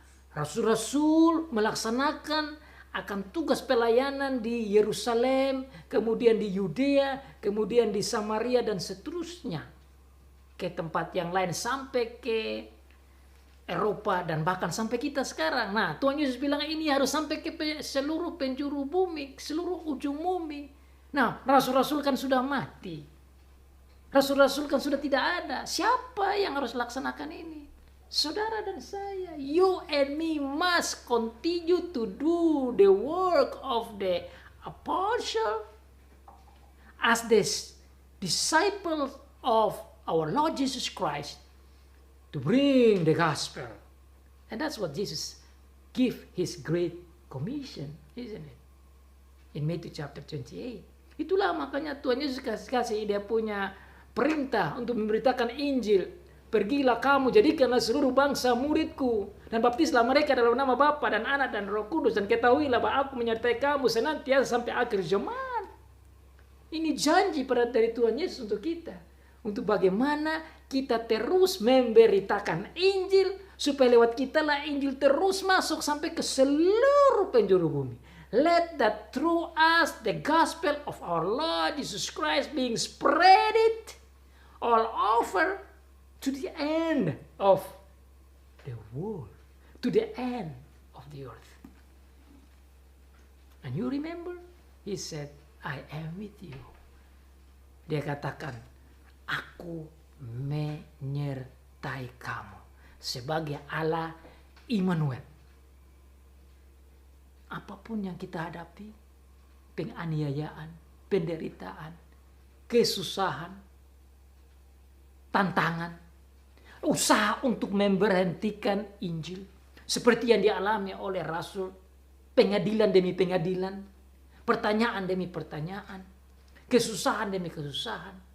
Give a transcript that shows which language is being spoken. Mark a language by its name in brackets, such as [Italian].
[Indonesian] Rasul-rasul melaksanakan akan tugas pelayanan di Yerusalem, kemudian di Yudea, kemudian di Samaria dan seterusnya ke tempat yang lain sampai ke Eropa dan bahkan sampai kita sekarang. Nah, Tuhan Yesus bilang ini harus sampai ke seluruh penjuru bumi, seluruh ujung bumi. Nah, rasul-rasul kan sudah mati. Rasul-rasul kan sudah tidak ada. Siapa yang harus laksanakan ini? Saudara dan saya. [English] You and me must continue to do the work of the apostle as the disciples of our Lord Jesus Christ to bring the gospel. And that's what Jesus gave his great commission, isn't it? In Matthew chapter 28. [Indonesian] Itulah makanya Tuhan Yesus kasih dia punya perintah untuk memberitakan Injil. Pergilah kamu, jadikanlah seluruh bangsa muridku, dan baptislah mereka dalam nama Bapa dan Anak dan Roh Kudus, dan ketahuilah bahwa aku menyertai kamu senantiasa sampai akhir zaman. Ini janji dari Tuhan Yesus untuk kita. Untuk bagaimana kita terus memberitakan Injil, supaya lewat kita lah Injil terus masuk sampai ke seluruh penjuru bumi. [English] Let that through us the gospel of our Lord Jesus Christ being spread all over to the end of the world, to the end of the earth. And you remember, he said, I am with you. [Indonesian] Dia katakan, aku menyertai kamu sebagai Allah Immanuel. apapun yang kita hadapi, penganiayaan, penderitaan, kesusahan, tantangan, usaha untuk memberhentikan Injil, seperti yang dialami oleh Rasul, pengadilan demi pengadilan, pertanyaan demi pertanyaan, kesusahan demi kesusahan.